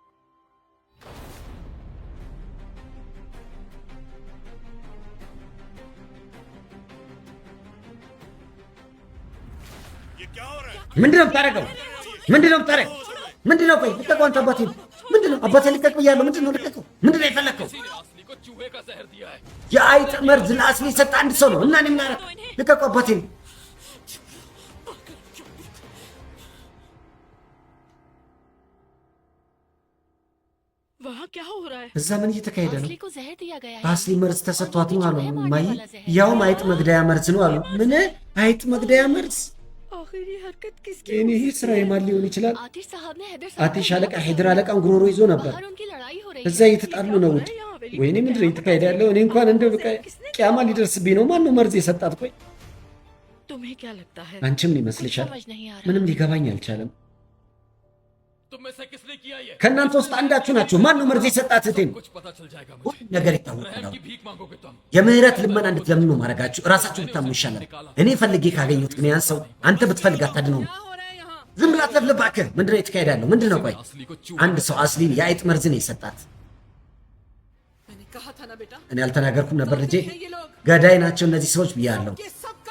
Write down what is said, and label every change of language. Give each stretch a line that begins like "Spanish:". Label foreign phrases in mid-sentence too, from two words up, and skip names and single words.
Hindi: ये क्या हो रहा है?
Amharic: ምንድን ነው የምታደርገው? ምንድን ነው የምታደርገው? ምንድን ነው? ቆይ ልቀቀው አንተ አባቴ። ምንድን ነው አባቴ? ልቀቅ ብያለሁ። ምንድን ነው? ልቀቀው። ምንድን ነው የፈለግከው?
Hindi: किसी ने असली को चूहे का जहर दिया है।
Amharic: የአይጥ መርዝ ለአስሊ የሰጠ አንድ ሰው ነው እና እኔ ምን አደረግ? ልቀቀው አባቴ።
Hindi: वहाँ क्या हो रहा है?
Amharic: እዛ ምን እየተካሄደ ነው?
Hindi: असली को जहर दिया गया है।
Amharic: አስሊ መርዝ ተሰጥቷት ነው አሉ ማይ። ያውም አይጥ መግደያ መርዝ ነው አሉ። ምን አይጥ መግደያ መርዝ?
Hindi: आखिर ये हरकत किसकी?
Amharic: እኔ ይህ ስራ የማን ሊሆን ይችላል?
Hindi: आतिश साहब ने हैदर
Amharic: አቲሽ አለቃ ሄድር አለቃን ጉሮሮ ይዞ ነበር።
Hindi: बाहर उनकी लड़ाई हो रही
Amharic: እዛ
Hindi: है।
Amharic: እየተጣሉ ነው ውድ። ወይኔ ምንድን ነው እየተካሄደ ያለው? እኔ እንኳን እንደው በቃ ቂያማ ሊደርስብኝ ነው። ማን ነው መርዝ የሰጣት? ቆይ
Hindi: तुम्हें क्या लगता है?
Amharic: አንቺም
Hindi: कुछ
Amharic: ሊመስልሻል?
Hindi: समझ नहीं आ रहा।
Amharic: ምንም ሊገባኝ አልቻለም።
Hindi: तुम में से किसने किया ये?
Amharic: ከእናንተ ውስጥ አንዳችሁ ናችሁ። ማን ነው መርዝ የሰጣት? እህቴን
Hindi: कुछ पता चल जाएगा
Amharic: ሁሉ
Hindi: मुझे।
Amharic: ነገር ይታወቃል።
Hindi: रहम
Amharic: አሁን
Hindi: की भीख मांगोगे तुम।
Amharic: የምህረት ልመና እንድትለምኑ ማድረጋችሁ እራሳችሁ ብታምኑ ይሻላል። እኔ ፈልጌ ካገኘሁት ግን ያን ሰው አንተ ብትፈልግ አታድነውም።
Hindi: क्या हो रहा है यहाँ?
Amharic: ዝም ብላ አትለፍልፍ እባክህ። ምንድን ነው የተካሄደ ያለው? ምንድን ነው? ቆይ
Hindi: असली को चूहे
Amharic: አንድ ሰው አስሊን የአይጥ መርዝ ነው የሰጣት።
Hindi: मैंने कहा था ना बेटा,
Amharic: እኔ አልተናገርኩም ነበር ልጄ?
Hindi: ये लोग
Amharic: ገዳይ ናቸው እነዚህ ሰዎች ብያለሁ።
Hindi: ये सब का